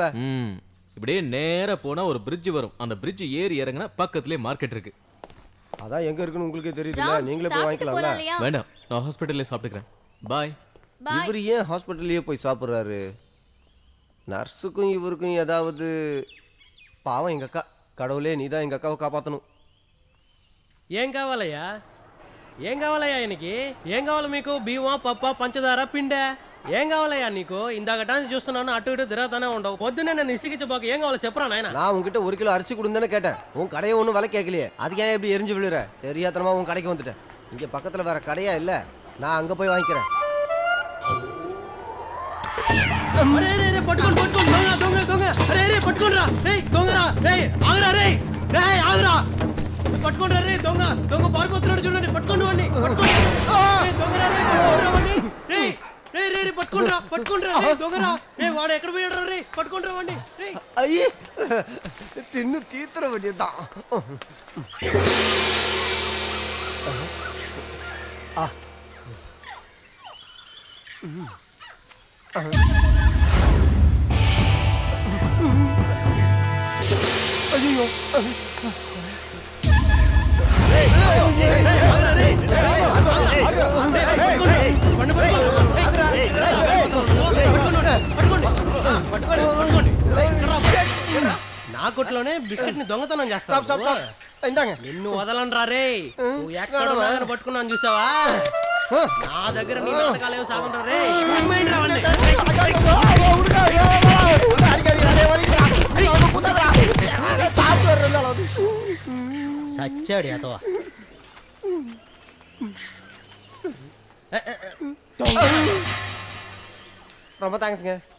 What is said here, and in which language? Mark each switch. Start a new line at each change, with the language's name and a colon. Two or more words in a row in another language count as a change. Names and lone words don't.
Tamil: இப்படியே நேரா போனா ஒரு பிரிட்ஜ் வரும், அந்த பிரிட்ஜ் ஏறி இறங்கினா பக்கத்துலயே மார்க்கெட் இருக்கு. அதான் எங்க இருக்குன்னு உங்களுக்கு தெரியுதுல, நீங்களே போய் வாங்கிக்கலாம்ல? வேண்டாம், நான் ஹாஸ்பிடல்ல சாப்பிட்டுக்கிறேன். பாய். இவர் ஏன் ஹாஸ்பிட்டல்லயே போய் சாப்பிட்றாரு? நர்ஸுக்கும் இவருக்கும் ஏதாவது? பாவம் எங்க அக்கா. கடவுளே, நீ தான் எங்க அக்காவை காப்பாற்றணும்.
Telugu: ఏం కావాలయ్యా? ఏం కావాలయ్యా నీకు? ఏం కావాలి మీకు? బియ్యం, పప్పు, పంచదార, పిండే ఏం కావాలయ్యా నీకు? ఇందాకటాన్ని చూస్తున్నాను, అటు ఇటు తిరగతానే ఉండవు. పొద్దున్నే నన్ను ఇసిగించబోక ఏం కావాలో చెప్పరా నాయన?
Tamil: நான் உங்ககிட்ட 1 கிலோ அரிசி கொடுந்தேன்னு கேட்டேன். உன் கடையை ஒன்றும் விலை கேட்கலையே, அதுக்கு ஏன் எப்படி எரிஞ்சு விழுற? தெரியாதனமா உன் கடைக்கு வந்துட்டேன். இங்க பக்கத்துல வேற கடையா இல்ல, நான் அங்க போய் வாங்கிக்கிறேன்.
Telugu: పట్టుకోండి పట్టుకోండి, దొంగ దొంగ దొంగ! అరే రే పట్టుకోండిరా! రేయ్ దొంగరా! రేయ్ ఆగురా! రేయ్ రేయ్ ఆగురా! పట్టుకోండిరా! రేయ్ దొంగ దొంగ పారిపోతున్నాడు చూడండి, పట్టుకోండి వాడిని, పట్టుకోండి! రేయ్ దొంగరా! రేయ్ పట్టుకోండిరా వాడిని! రేయ్ రేయ్ రేయ్ పట్టుకోండిరా, పట్టుకోండిరా! రేయ్ దొంగరా! రేయ్ వాడు ఎక్కడ పోయాడురా? రేయ్ పట్టుకోండిరా వాడిని! రేయ్
Tamil: ஐயே, தின்னு தீத்துற வேண்டியதுதான். ஐயோ,
Telugu: నా కొట్లోనే బిస్కెట్ ని దొంగతనం చేస్తా. ఇందాక నిన్ను వదలనరా రే. నువ్వు ఎక్కడ పట్టుకున్నాను చూసావా? నా దగ్గర నీ నాటకాలేవో సాగుంటారు రే. சச்சாடி அதவா.
Tamil: ரொம்ப தேங்க்ஸ்ங்க.